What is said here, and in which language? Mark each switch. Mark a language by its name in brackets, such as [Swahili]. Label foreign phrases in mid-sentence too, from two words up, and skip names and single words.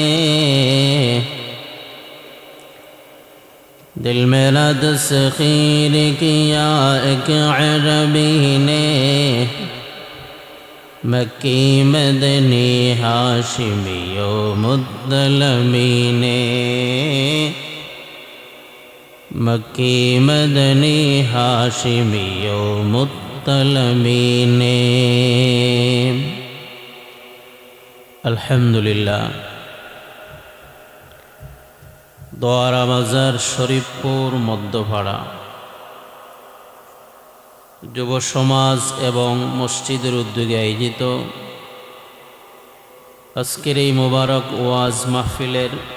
[Urdu] دل میں رد سے خیر کیا ایک عربی نے مکی مدنی ہاشمی و مطلبی نے مکی مدنی ہاشمی و مطلبی نے [Bangla] الحمدللہ দোয়ারা বাজার শরীফপুর মধ্যপাড়া যুব সমাজ এবং মসজিদের উদ্যোগে আয়োজিত আজকের এই মোবারক ওয়াজ মাহফিলের